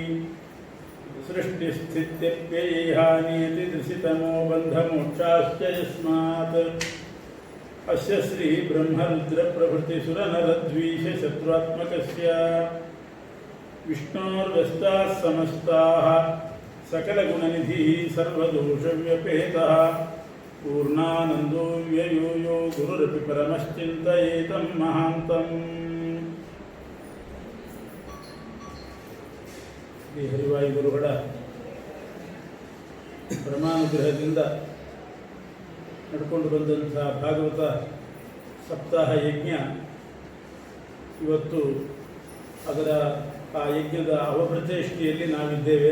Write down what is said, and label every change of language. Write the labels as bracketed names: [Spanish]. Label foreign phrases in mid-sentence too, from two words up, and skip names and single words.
[Sanskrit] सृष्टिस्थित्यप्ययेहानियतिदृशितमो बन्धमोक्षाश्च यस्मात् अस्य श्री ब्रह्मरुद्रप्रभृतिसुरनरद्वीषशत्रुत्मकस्य विष्णोर्व्यस्ताः समस्ताः सकलगुणनिधिः सर्वदोषव्यपेतः पूर्णानन्दो व्ययो यो गुरुरपि परमश्चिन्तयेतं महान्तम्। [Kannada] ಶ್ರೀ ಹರಿವಾಯು ಗುರುಗಳ ಪರಮಾನುಗ್ರಹದಿಂದ ನಡ್ಕೊಂಡು ಬಂದಂಥ ಭಾಗವತ ಸಪ್ತಾಹ ಯಜ್ಞ ಇವತ್ತು ಅದರ ಆ ಯಜ್ಞದ ಅವಭೃತೇಷ್ಟಿಯಲ್ಲಿ ನಾವಿದ್ದೇವೆ.